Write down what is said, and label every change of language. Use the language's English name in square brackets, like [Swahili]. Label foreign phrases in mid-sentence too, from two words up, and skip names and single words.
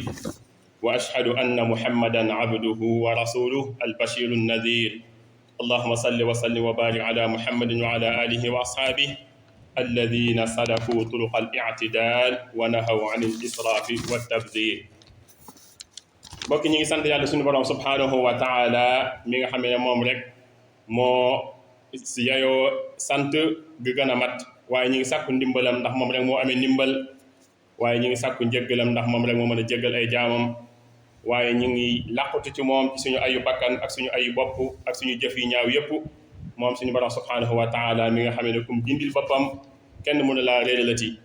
[Arabic] وأشهد أن محمدا عبده ورسوله البشير النذير. اللهم صل وسلم وبارك على محمد وعلى آله وأصحابه الذين سلكوا طرق الاعتدال ونهوا عن الإسراف والتبذير. [Wolof] mbokk ñi ngi sant yàlla suñu borom [Arabic] سبحانه وتعالى [Wolof] mi nga xam ne moom rek moo si yayoo sant gi gën a mat, waaye ñi ngi sàkku ndimbalam ndax moom rek moo amee ndimbal, waaye ñi ngi sàkku njëggalam ndax moom rek moo mën a jéggal ay jaamam, waaye ñi ngi làqutu ci moom ci suñu ayu bakkan ak suñu ayu bopp ak suñu jëf yi ñaaw yépp moom suñu borom [Arabic] سبحانه وتعالى [Wolof] mi nga xam ne kum dindil boppam kenn mënu laa réeralati.